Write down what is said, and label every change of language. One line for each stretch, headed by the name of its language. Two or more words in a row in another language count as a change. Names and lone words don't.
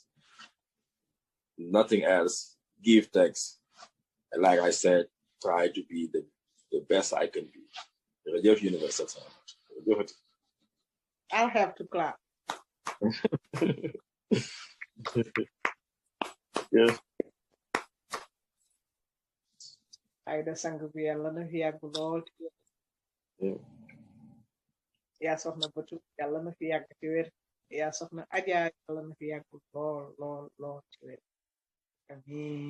English: Nothing else. Give thanks. And like I said, try to be the best I can be. I'll have to clap. Yeah.
Wolof: Aida sang bi yàlla na fi yàgg lool. yaa soxna Batu yàlla na fi yàgg ci wér. yaa soxna Adja yàlla na fi yàgg lool ci wér.